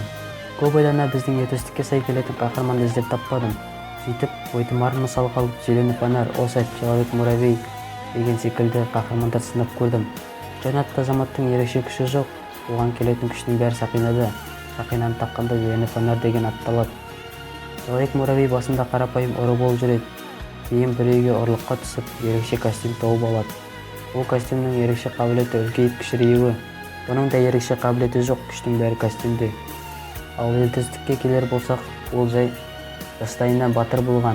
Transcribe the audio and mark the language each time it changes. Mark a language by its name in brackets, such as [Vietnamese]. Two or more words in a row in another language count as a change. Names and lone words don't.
[Kazakh] Көп ойлана біздің ертөстікке сай келетін қаһарманды іздеп таппадым. Сөйтіп, Бойтұмарын мысал қалып, Зеленый фонарь, Особь, Человек-муравей деген секілді қаһармандар сынап көрдім. Жанатты азаматтың ерекше күші жоқ, оған келетін күштің бәрі сақинада. Сақинаны таққанда Зеленый фонарь деген атталады. Человек-муравей басында қарапайым ұры болып жүреді. Кейін бір үйге ұрлыққа түсіп, ерекше костюм тауып алады. Ол костюмның ерекше қабілеті үлкейіп кішіреюі. Бұның да ерекше қабілеті жоқ, күштің бәрі костюмде. Ал ертөстікке келер болсақ, ол жай жастайынан батыр болған.